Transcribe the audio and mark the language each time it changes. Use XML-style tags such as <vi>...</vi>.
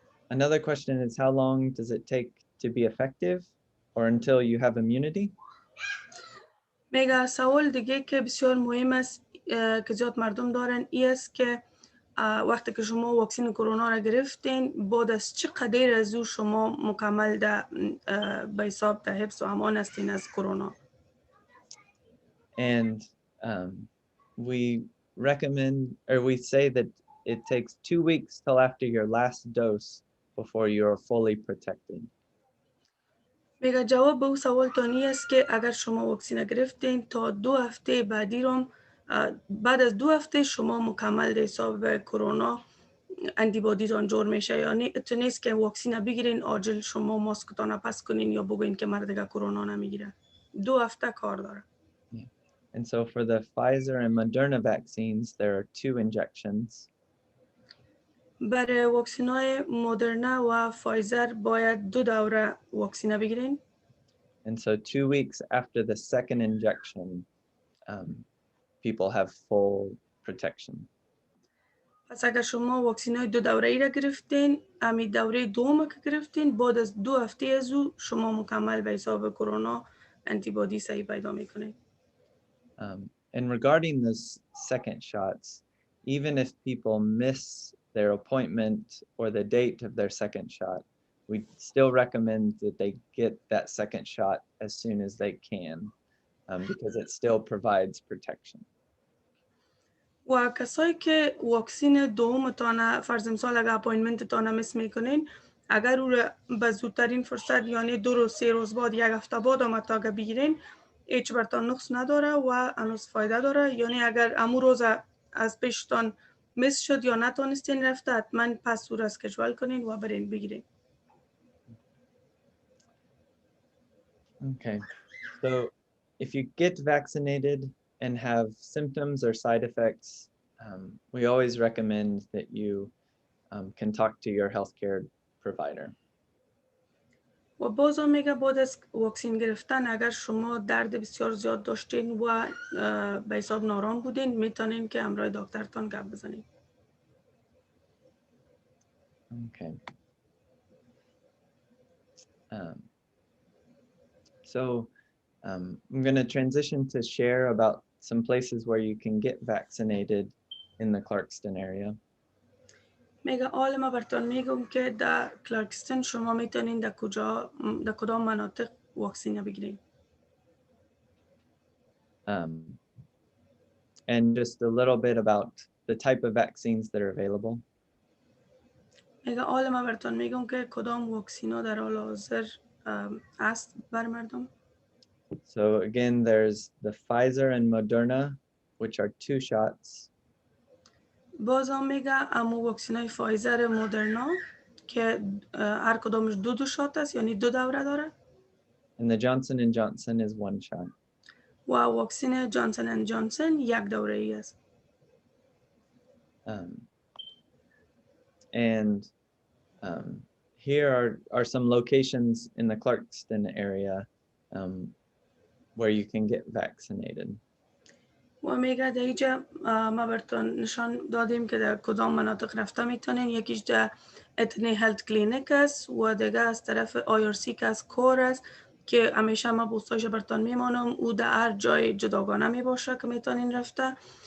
<en>Another question is, how long does it take to be effective or until you have immunity?</en> <fa>میگه سوال دیگه که بسیار مهم است که زیاد مردم دارن ای است که وقتی که شما واکسن کرونا را گرفتین بعد از چقدر از او شما مکمل به حساب در حفظ و امان هستین از کرونا.</fa> <en>And we recommend, or we say that it takes 2 weeks till after your last dose before you're fully protected.</en> <fa>میگه جواب به او سوال تانی است که اگر شما واکسن گرفتین تا 2 هفته بعدی رو بعد از 2 هفته شما مکمل در حساب به کرونا انتیبادی تان جور میشه. یعنی نیست که واکسن بگیرین عاجل شما ماسکتان پس کنین یا بگوین که مرد دیگه کرونا نمیگیره. 2 هفته کار داره.</fa> <en>And so for the Pfizer and Moderna vaccines, there are 2 injections.</en> <fa>برای واکسن های مدرنا و فایزر باید 2 دوره واکسن بگیرین.</fa> <en>And so 2 weeks after the second injection, people have full protection.</en> <fa>پس اگر شما واکسن های 2 دوره ای را گرفتین، امی دوره دوم که گرفتین، بعد از 2 هفته از او شما مکمل به حساب کرونا انتیبادی صحیح پیدا میکنید.</fa> <en>And regarding the second shots, even if people miss their appointment or the date of their second shot, we still recommend that they get that second shot as soon as they can, because it still provides protection.</en> <fa>و کسایی که واکسن دوم تانه فرض مثال اگر اپاینتمنت تانه مس میکنین، اگر او را به زودترین فرصت یعنی 2 روز 3 روز بعد 1 هفته بعد آمد تا اگر بگیرین هیچ برتان نقص نداره و هنوز فایده داره. یعنی اگر امو روز از پیشتان مس شد یا نتانستین رفته حتما پس او را اسکیجول کنین و برین بگیرین.</fa> <en>Okay, so if you get vaccinated and have symptoms or side effects, we always recommend that you can talk to your healthcare provider.</en> <fa>و بازم میگه بعد از واکسن گرفتن اگر شما درد بسیار زیاد داشتین و به حساب نارام بودین میتونین که همراه دکترتان گپ بزنین.</fa> <en>Okay. So I'm going to transition to share about some places where you can get vaccinated in the Clarkston area.</en> <fa>میگه حالا ما براتون میگم که در کلارکستن شما میتونین در کدام مناطق واکسن بگیرین.</fa> <en>And just a little bit about the type of vaccines that are available.</en> <fa>میگه حالا ما براتون میگم که کدام واکسینا در حال حاضر است بر مردم.</fa> <en>So again, there's the Pfizer and Moderna, which are 2 shots.</en> <fa>بازم میگه امو واکسینای فایزر مدرنا که هر کدامش 2 شات است یعنی 2 دوره داره.</fa> <en>And the Johnson & Johnson is 1 shot.</en> <fa>و واکسن جانسن اند جانسن 1 دوره ای است.</fa> <en>And here are some locations in the Clarkston area where you can get vaccinated.</en> <fa>و میگه در اینجا ما براتون نشان دادیم که در کدام مناطق رفته میتونین. یکیش در اتنی هلت کلینیک است و دیگه از طرف آیارسی که از کور است که همیشه ما بوستایش براتون میمانم. او در هر جای جداگانه میباشه که میتونین رفته.</fa>